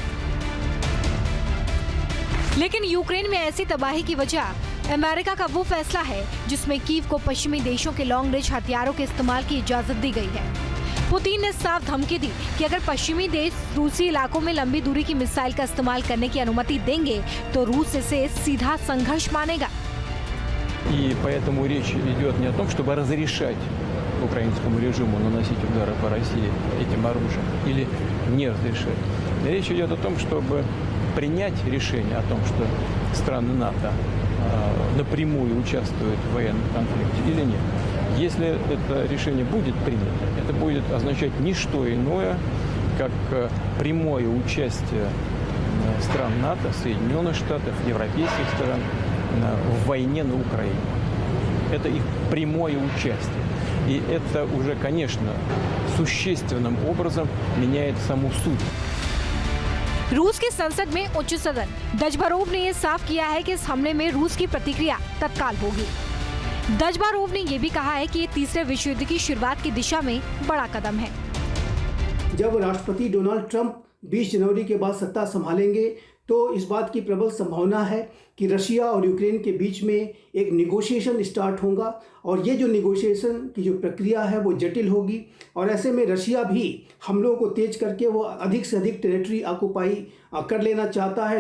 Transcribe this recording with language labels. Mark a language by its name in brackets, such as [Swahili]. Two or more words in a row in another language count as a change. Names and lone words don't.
[Hindi] लेकिन यूक्रेन में ऐसी तबाही की वजह अमेरिका का वो फैसला है जिसमें कीव को पश्चिमी देशों के [English] long range [Hindi] हथियारों के इस्तेमाल की इजाजत दी गई है। पुतिन ने साफ धमकी दी कि अगर पश्चिमी देश रूसी इलाकों में लंबी दूरी की मिसाइल का इस्तेमाल करने की अनुमति देंगे तो रूस इसे सीधा संघर्ष मानेगा। [Russian] И поэтому речь идет не о том, чтобы разрешать украинскому режиму наносить удары по России этим оружием или не разрешать. Речь идет о том, чтобы принять решение о том, что страны НАТО напрямую участвуют в военном конфликте или нет. Если это решение будет принято, это будет означать не что иное, как прямое участие стран НАТО, Соединенных Штатов, европейских стран в войне на Украине. Это их прямое участие. И это уже, конечно, существенным образом меняет саму суть. [Hindi] रूस की संसद में उच्च सदन दजबारोव ने ये साफ किया है कि इस हमले में रूस की प्रतिक्रिया तत्काल होगी। दजबारोव ने ये भी कहा है कि ये तीसरे विश्व युद्ध की शुरुआत की दिशा में बड़ा कदम है। जब राष्ट्रपति डोनाल्ड ट्रंप 20 जनवरी के बाद सत्ता संभालेंगे तो इस बात की प्रबल संभावना है कि रशिया और यूक्रेन के बीच में एक [English] negotiation start [Hindi] होगा और ये जो निगोशिएशन की जो प्रक्रिया है वो जटिल होगी और ऐसे में रशिया भी हमलों को तेज करके वो अधिक से अधिक [English] territory occupy [Hindi] कर लेना चाहता है।